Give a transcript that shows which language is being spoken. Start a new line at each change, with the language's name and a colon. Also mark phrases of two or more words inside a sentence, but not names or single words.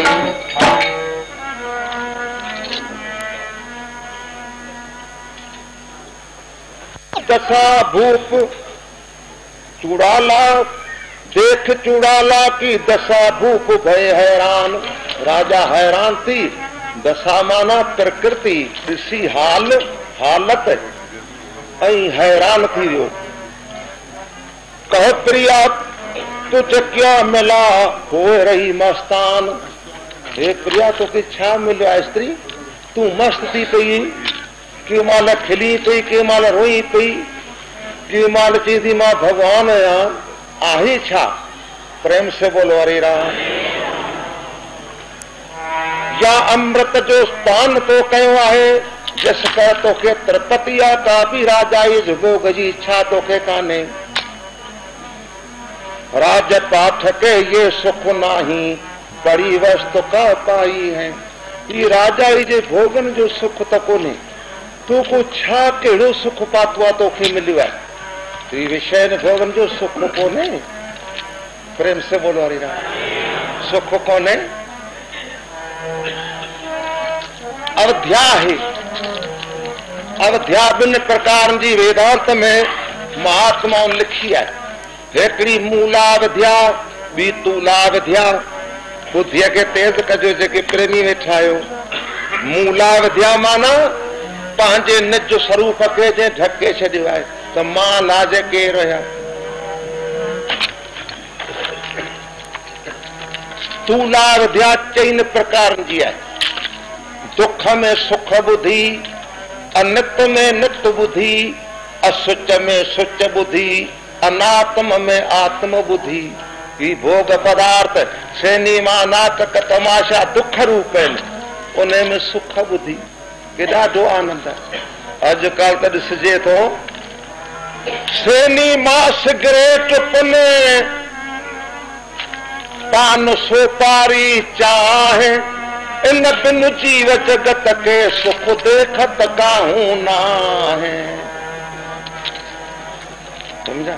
Hindi: दशा भूप चूड़ाला देख चूड़ाला की दशा भूप भय हैरान
Sindhi: राजा हैरान थी दशा माना प्रकृति ॾिसी हालत ऐं हैरान थी वियो
Hindi: कह प्रिया तुझ क्या मिला हो रही मस्तान
Sindhi: हे प्रिया तोखे छा मिलियो आहे स्त्री तूं मस्त थी पई के माल खिली पई के माल रोई पई के माल चई थी मां भगवान आहियां आहे छा
Hindi: प्रेम से बोलो हरे राम
Sindhi: या अमृत जो पान तो कयो आहे जस कर तोखे त्रिपतिया का भी राजा भोग जी इच्छा तोखे कान्हे
Hindi: राज पाठ के ये सुख नाही बड़ी वस्तु का पाई है
Sindhi: ये राजा जे भोगन जो सुख तो कोन्हे तो को छा कहिड़ो सुख पातो आहे तोखे मिलियो आहे विषय भोगन जो सुख कोन्हे
Hindi: प्रेम से बोलो हरि राम
Sindhi: सुख कोने अवध्या है। अवध्या भिन्न प्रकार जी वेदांत में महात्मा लिखी है। हिकड़ी मूलावध्या बी तूलावध्या। बुद्धिया के तेज कजो जेके प्रेमी वेठा आयो। मूलावध्या माना पंहिंजे निज स्वरूप खे जे ढके छॾियो आहे त मां लाज केरु आहियां। तूलावध्या चईन प्रकार जी आहे। दुख में सुख बुद्धि, अनित में नित बुद्धि, असुच में सुच बुद्धि, अनात्म में आत्म बुद्धि। ही भोग पदार्थ सिनेमा नाटक तमाशा दुख रूप आहिनि, उन में सुख बुद्धि के ॾाढो आनंद आहे। अॼुकल्ह त ॾिसजे थो सिनेमा सिगरेट पुने पान सुपारी चाहे इन बिन
Hindi: जीव जगत के सुख देखत काहू ना है।
Sindhi: समझा?